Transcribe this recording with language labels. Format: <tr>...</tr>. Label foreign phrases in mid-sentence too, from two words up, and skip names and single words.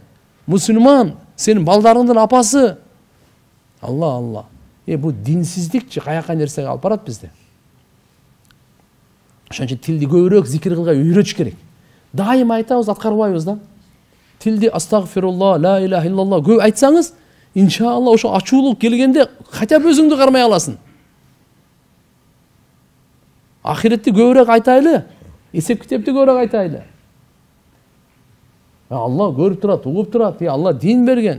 <ky>Мусулман, сенин балдарыңдын апасы. Алла. Бу динсиздикчи каяка нерсеге алып барат бизде. Ошон үчүн тилди көбүрөөк зикир кылга үйрөтүш керек. Дайым айтабыз, аткарбайбыз да. Тилди астагфирулла,</ky> <ar>لا إله إلا الله</ar> <ky>көп айтсаңыз, иншалла ошо ачуулук келгенде</ky> <ru>хотя бы</ru> <ky>өзүңдү кармай аласың. Ахиретти көбүрөөк айтайлы, эсеп китепти көбүрөөк айтайлы. Алла көрүп турат, угуп турат. Алла дин берген.</ky>